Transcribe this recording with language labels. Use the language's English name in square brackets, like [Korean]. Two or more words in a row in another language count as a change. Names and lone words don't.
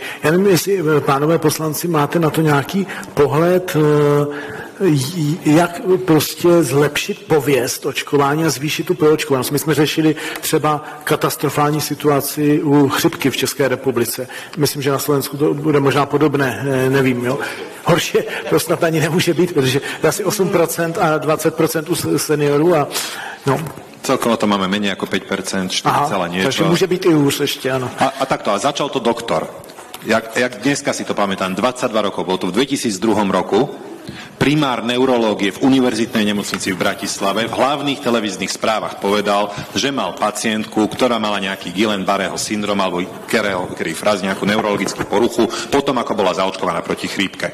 [Czech] Já nevím, jestli, pánové poslanci, máte na to nějaký pohled, jak prostě zlepšit pověst očkování a zvýšit tu proočkovanost. My jsme řešili třeba katastrofální situaci u chřipky v České republice. Myslím, že na Slovensku to bude možná podobné, nevím, jo. Horší to snad ani nemůže být, protože je asi 8% a 20% u seniorů a no. [Slovak] Celkovo to máme menej ako 5%, 4, niečo. Takže môže byť i už ešte, áno. A takto, a začal to doktor. Jak dneska si to pamätám, 22 rokov, bol to v 2002 roku, primár neurológie v univerzitnej nemocnici v Bratislave v hlavných televíznych správach povedal, že mal pacientku, ktorá mala nejaký Guillain-Barrého syndrom alebo Kerry fraz, nejakú neurologickú poruchu, potom ako bola zaočkovaná proti chrípke.